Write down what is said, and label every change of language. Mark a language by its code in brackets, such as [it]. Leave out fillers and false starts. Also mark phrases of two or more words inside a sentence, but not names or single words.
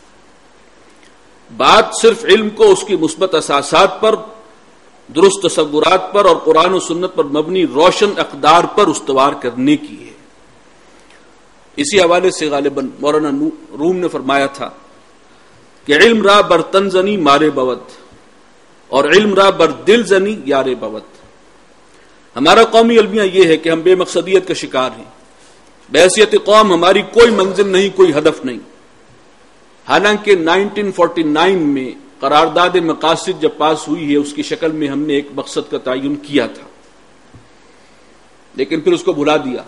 [ur] بات صرف علم کو اس کی مثبت اساسات پر، درست تصورات پر اور قرآن و سنت پر مبنی روشن اقدار پر استوار کرنے کی ہے. اسی حوالے سے غالباً مولانا روم نے فرمایا تھا کہ [fa] علم را بر تن زنی مارے بود [ur] اور [fa] علم را بر دل زنی یارے بود. [ur] ہمارا قومی المیہ یہ ہے کہ ہم بے مقصدیت کا شکار ہیں. بحیثیت قوم ہماری کوئی منزل نہیں، کوئی ہدف نہیں. حالانکہ 1949 میں قرارداد مقاصد جب پاس ہوئی ہے اس کی شکل میں ہم نے ایک مقصد کا تعین کیا تھا، لیکن پھر اس کو بھلا دیا.